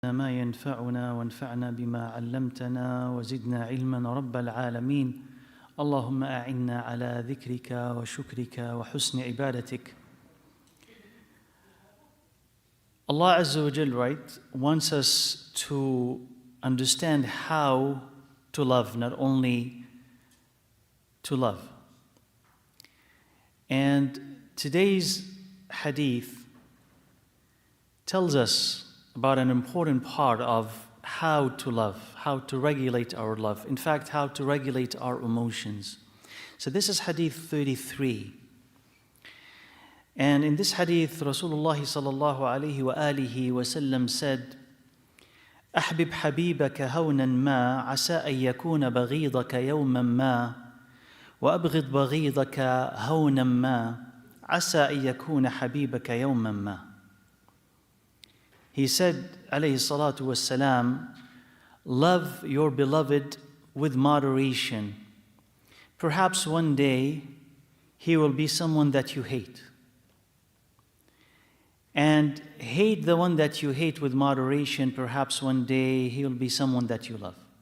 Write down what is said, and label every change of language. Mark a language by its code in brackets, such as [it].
[ar] ما ينفعنا وانفعنا بما علمتنا وزدنا علما رب العالمين اللهم أعنا على ذكرك وشكرك وحسن عبادتك. [en] Allah Azza wa Jal, right, wants us to understand how to love, not only to love. And today's hadith tells us about an important part of how to love, how to regulate our love. In fact, how to regulate our emotions. So this is hadith 33. And in this hadith, Rasulullah sallallahu alayhi wa alihi wa sallam said, [ar] أحبب حبيبك هونا ما عسى أن يكون بغيضك يوما ما [en] وأبغض بغيضك هونا ما عسى أن يكون حبيبك يوما ما. He said, alayhi salatu wassalam, love your beloved with moderation. Perhaps one day he will be someone that you hate. And hate the one that you hate with moderation. Perhaps one day he will be someone that you love.